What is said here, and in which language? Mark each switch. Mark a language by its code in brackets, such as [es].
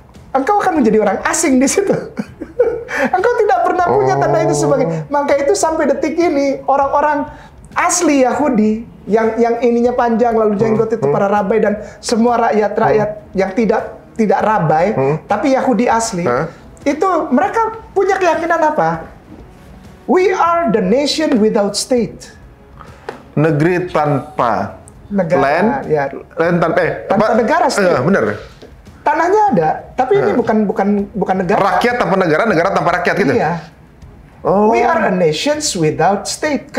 [id] engkau akan menjadi orang asing di situ. Engkau tidak pernah punya tanda itu sebagai. Maka itu sampai detik ini orang-orang asli Yahudi yang ininya panjang lalu jenggot itu para rabai dan semua rakyat yang tidak rabai tapi Yahudi asli itu mereka punya keyakinan apa? [en] We are the nation without state. [id] Negeri tanpa negara, [en] land [id] tanpa negara state. Bener. Tanahnya ada, tapi ini bukan negara. Rakyat tanpa negara, negara tanpa rakyat gitu. Iya. [en] We are a nation without state.